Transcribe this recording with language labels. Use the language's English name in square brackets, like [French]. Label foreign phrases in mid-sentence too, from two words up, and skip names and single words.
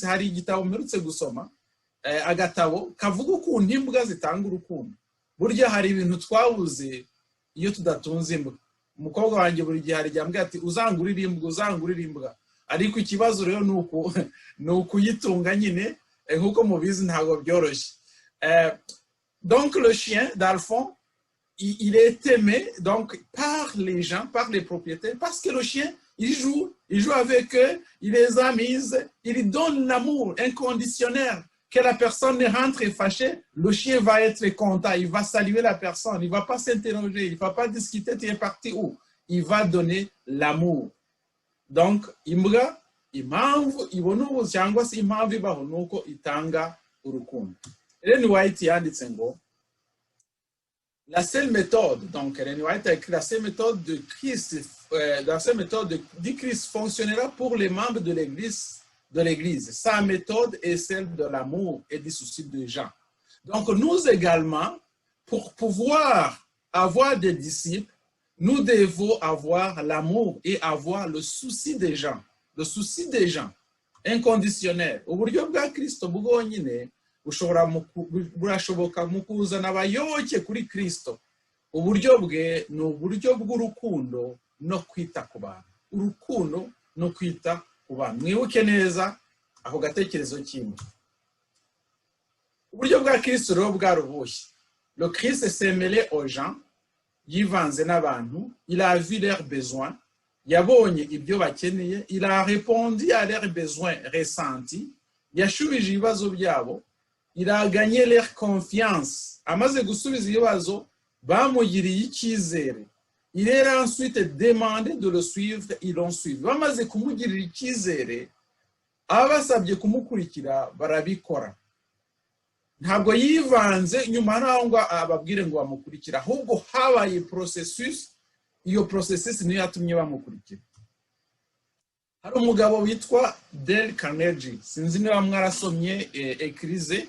[Kinyarwanda] Hari igitabo mperutse gusoma, agatabo kavuga ukuntu imbwa zitanga urukundo. Burya hari ibintu twabuze iyo tudatunze imbwa. Umukobwa wanjye buri gihe hari jyambye ati uzangurira imbwa, ariko ikibazo rero nuko uyitunga nyine, nkuko mubizi ntago byoroshye. [French] Donc le chien d'Alphonse, il est aimé donc par les gens, par les propriétaires, parce que le chien, il joue avec eux, il les amuse, il donne l'amour inconditionnel. Que la personne rentre fâchée, le chien va être content, il va saluer la personne, il ne va pas s'interroger, il ne va pas discuter, tu es parti où? Il va donner l'amour. Donc, [Kinyarwanda] imbwa, impamvu ibona ubu cyangwa se impamvu ibaho nuko itanga urukundo. [French] Ellen White [Kinyarwanda] yanditse ngo [French] la seule méthode, donc Ellen White a écrit la seule méthode de Christ, la seule méthode du Christ fonctionnera pour les membres de l'Église. Sa méthode est celle de l'amour et du souci des gens. Donc nous également, pour pouvoir avoir des disciples, nous devons avoir l'amour et avoir le souci des gens. Le souci des gens, inconditionnel. [Kinyarwanda] Uburyo bwa Kristo bwonyine burashoboka mu kuzana abayoboke kuri Kristo. Uburyo bwe ni uburyo bw'urukundo no kwita ku bantu. Urukundo no kwita ku bantu. Mwibuke neza ako gatekerezo kimwe. Uburyo bwa Kristo rero bwaruhushye. [French] Le Christ s'est mêlé aux gens, [Kinyarwanda] yivanze n'abantu, [French] il a vu leurs besoins, [Kinyarwanda] yabonye ibyo bakeneye, [French] il a répondu à leurs besoins ressentis, [Kinyarwanda] yashubije ibibazo byabo, [French] il a gagné leur confiance. [Kinyarwanda] Amaze gusubiza ibibazo, bamugiriye icyizere. [French] Il est ensuite demandé de le suivre, ils l'ont suivi. [Kinyarwanda] Bamaze kumugirira icyizere, abasabye kumukurikira barabikora. Ntabwo yivanze nyuma naho ngo ababwire ngo bamukurikira, ahubwo habaye processus. Iyo processus niyo yatumye bamukurikira. Hari umugabo witwa Dale Carnegie, sinzi niba mwarasomye ekrize.